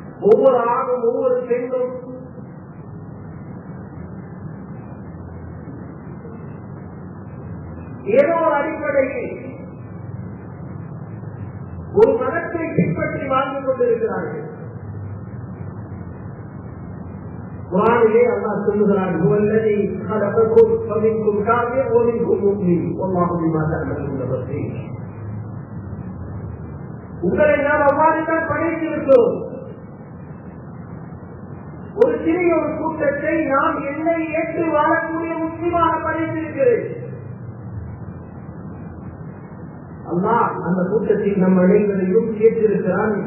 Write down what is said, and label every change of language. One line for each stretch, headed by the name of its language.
Tamil: ஒவ்வொரு ஆணும் ஒவ்வொரு பெண்ணும் ஏதோ ஒரு அடிப்படையில் ஒரு மதத்தை பின்பற்றி வாழ்ந்து கொண்டிருக்கிறார்கள். குர்ஆனிலே அல்லாஹ் சொல்லுகிறார்,
Arabic: "வல்லதி خلقكم فمنكم كافر ومنكم مؤمن والله بما تعملون بصير."
Tamil: உங்களை நாம் அவ்வாறுதான் படைத்திருக்கிறோம். ஒரு சிறிய ஒரு கூட்டத்தை நாம் என்னை ஏற்று வாழக்கூடிய முஸ்லிமாக படைத்திருக்கிறேன். அல்லாஹ் அந்த கூட்டத்தில் நம் அனைவரையும் கேட்டிருக்கிறான்.